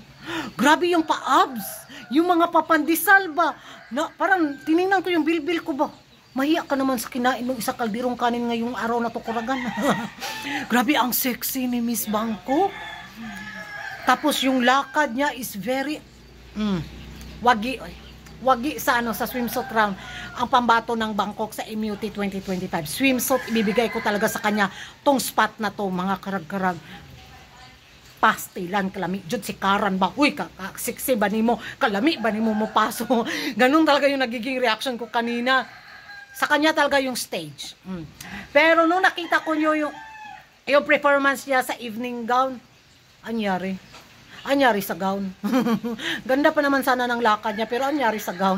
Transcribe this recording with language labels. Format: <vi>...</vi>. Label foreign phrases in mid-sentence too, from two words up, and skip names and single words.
<tl>Grabe yung pa-abs, yung mga papandisal ba. Na parang tiningnan ko yung bilbil ko ba. Mahiya ka naman sa kinain ng isa kaldirong kanin ngayong araw na to, kuragan. Grabe ang sexy ni Miss Bangkok. Tapos yung lakad niya</tl> <en>is very</en> <tl>wagi sa sa</tl> <en>swimsuit round.</en> <tl>Ang pambato ng Bangkok sa MUT 2025. Swimsuit, ibibigay ko talaga sa kanya tong spot na to, mga karag-karag.</tl> <ceb>Pastilan, kalami, jud si Karan ba? Uy, sexy ba nimo? Kalami ba nimo mo paso?</ceb> <tl>Ganun talaga yung nagiging reaction ko kanina. Sa kanya talaga yung stage. Pero nung nakita ko nyo yung performance niya sa evening gown, anyari sa gown. Ganda pa naman sana ng lakad niya, pero anyari sa gown.</tl>